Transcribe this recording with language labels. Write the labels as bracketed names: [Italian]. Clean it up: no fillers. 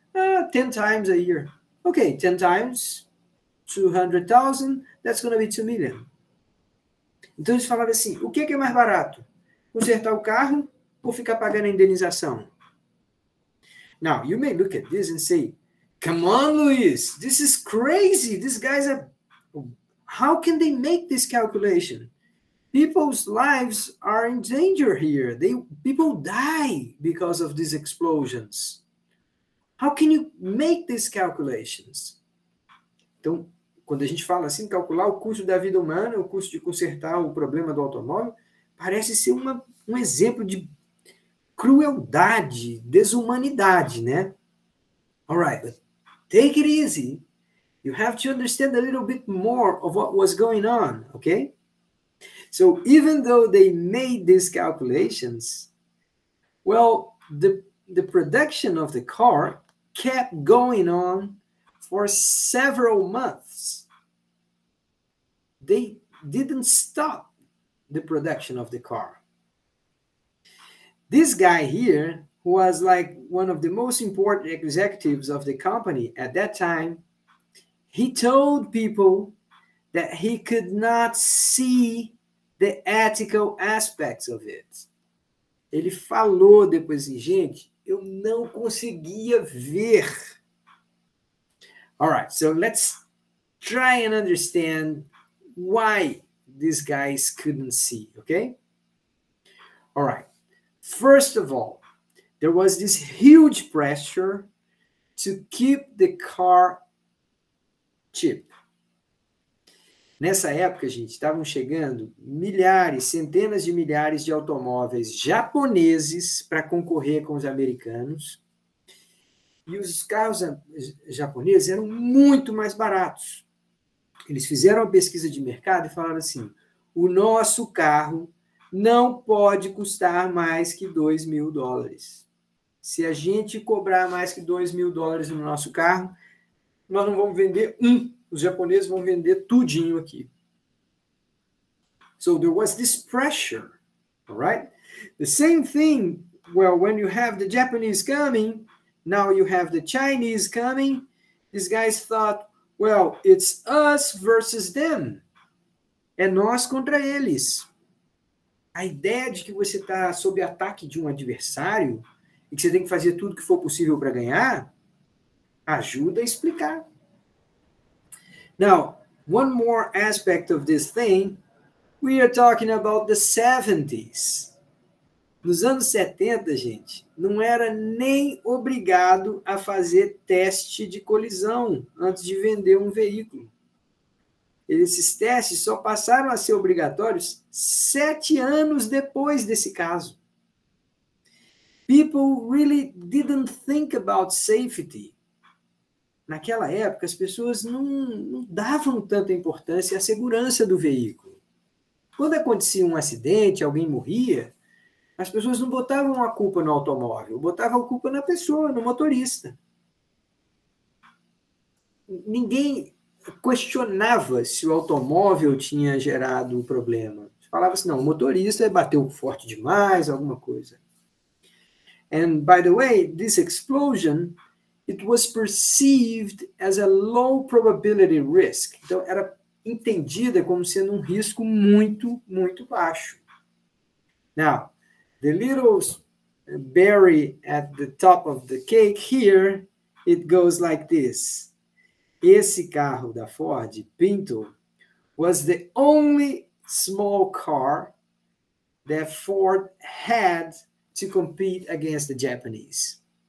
[English] 10 times a year. Ok, 10 times 200,000, that's going to be 2 million. [Portuguese] Então eles falaram assim, o que é mais barato? Consertar o carro ou ficar pagando a indenização? [English] Now, you may look at this and say, come on, Luis, this is crazy. These guys are... How can they make this calculation? People's lives are in danger here. People die because of these explosions. How can you make these calculations? [Portuguese] Então, quando a gente fala assim, calcular o custo da vida humana, o custo de consertar o problema do automóvel, parece ser um exemplo de crueldade, desumanidade, né? [English] All right, but take it easy. You have to understand a little bit more of what was going on, okay? So even though they made these calculations, well, the production of the car kept going on for several months. They didn't stop the production of the car. This guy here, who was like one of the most important executives of the company at that time, he told people that he could not see the ethical aspects of it. [Portuguese] Ele falou depois assim, gente, eu não conseguia ver. [English] All right, so let's try and understand why these guys couldn't see, okay? All right. First of all, there was this huge pressure to keep the car cheap. [Portuguese] Nessa época, gente, estavam chegando milhares, centenas de milhares de automóveis japoneses para concorrer com os americanos. E os carros japoneses eram muito mais baratos. Eles fizeram uma pesquisa de mercado e falaram assim, o nosso carro não pode custar mais que $2.000. Se a gente cobrar mais que $2.000 no nosso carro, nós não vamos vender um. Os japoneses vão vender tudinho aqui. [English] So there was this pressure, all right? The same thing, well, when you have the Japanese coming, now you have the Chinese coming, these guys thought, well, it's us versus them. [Portuguese] É nós contra eles. A ideia de que você está sob ataque de um adversário e que você tem que fazer tudo que for possível para ganhar, ajuda a explicar. [English] Now, one more aspect of this thing, we are talking about the 70s. [Portuguese] Nos anos 70, gente, não era nem obrigado a fazer teste de colisão antes de vender um veículo. Esses testes só passaram a ser obrigatórios 7 anos depois desse caso. [English] People really didn't think about safety. [Portuguese] Naquela época, as pessoas não davam tanta importância à segurança do veículo. Quando acontecia um acidente, alguém morria, as pessoas não botavam a culpa no automóvel, botavam a culpa na pessoa, no motorista. Ninguém questionava se o automóvel tinha gerado o problema. Falava assim, não, o motorista bateu forte demais, alguma coisa. [English] And, by the way, this explosion, it was perceived as a low probability risk. [Portuguese] Então, era entendida como sendo um risco muito, muito baixo. [English] Now, the little berry at the top of the cake here, it goes like this. [Portuguese] Esse carro da Ford, [English] Pinto, was the only small car that Ford had to compete against the Japanese.